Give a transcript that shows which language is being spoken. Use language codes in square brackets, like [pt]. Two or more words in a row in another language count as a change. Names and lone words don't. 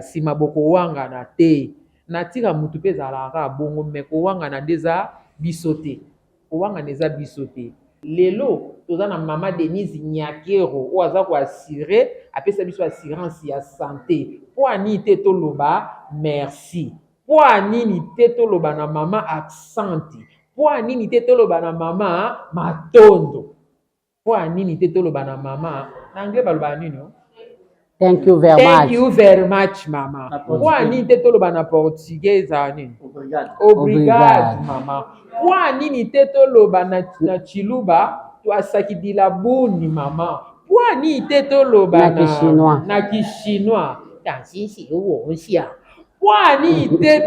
[ln] nsima bokowangana te natika mutu mpe ezalaka bongo me kowangana nde eza biso te kowangana eza biso te lelo toza na mama Denise Nyakero oyo aza koassure apesa biso assurance ya santé mpo ani te toloba merci po anini te toloba na mama accenti po anini te toloba na mama matondo po anini te toloba na mama na anglais baloba nini [en] thank you very much. Thank you very much [ln] mama po anini te toloba na portugais nini obrigado mama po anini te toloba na chiluba [lua] twasakidila buni [ln] mama po anini te toloba na kishinois tansisi uwonsia Wani te